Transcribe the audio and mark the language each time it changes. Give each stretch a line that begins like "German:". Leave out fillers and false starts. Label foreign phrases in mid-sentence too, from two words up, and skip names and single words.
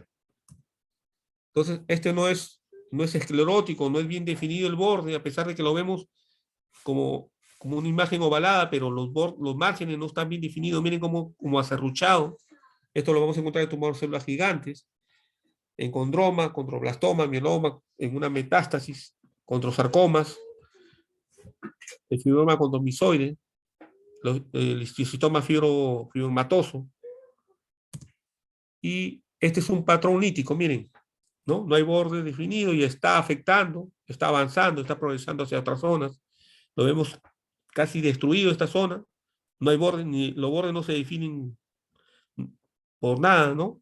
Spanish: Entonces, este no es esclerótico, no es bien definido el borde, a pesar de que lo vemos como una imagen ovalada, pero los márgenes no están bien definidos. Miren como aserruchado. Esto lo vamos a encontrar en tumores de células gigantes, en condroma, condroblastoma, mieloma, en una metástasis, controsarcomas, el fibroma condromisoide, el histiocytoma fibromatoso. Y este es un patrón lítico, miren, ¿no? No hay borde definido y está afectando, está avanzando, está progresando hacia otras zonas. Lo vemos casi destruido esta zona. No hay borde, ni los bordes no se definen por nada, ¿no?